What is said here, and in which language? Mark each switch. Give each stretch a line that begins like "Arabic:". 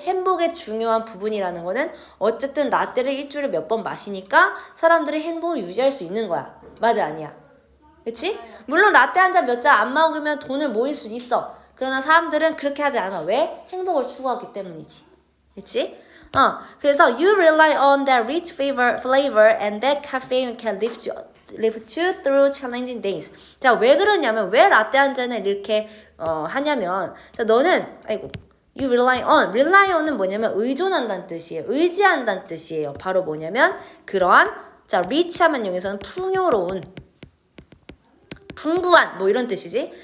Korean: 행복의 중요한 부분이라는 거는 어쨌든 라떼를 일주일에 몇 번 마시니까 사람들이 행복을 유지할 수 있는 거야. 맞아, 아니야? 그치? 물론 라떼 한 잔 몇 잔 안 먹으면 돈을 모일 수 있어. 그러나 사람들은 그렇게 하지 않아. 왜? 행복을 추구하기 때문이지. 그치? 그래서
English: you rely on that rich flavor and that caffeine can lift you through challenging days.
Korean: 자, 왜 그러냐면 왜 라떼 한 잔을 이렇게 하냐면 자, 너는
English: you rely on
Korean: 은 뭐냐면 의존한다는 뜻이에요. 의지한다는 뜻이에요. 바로 뭐냐면 그러한 자, rich 하면 여기서는 풍요로운 풍부한 뭐 이런 뜻이지.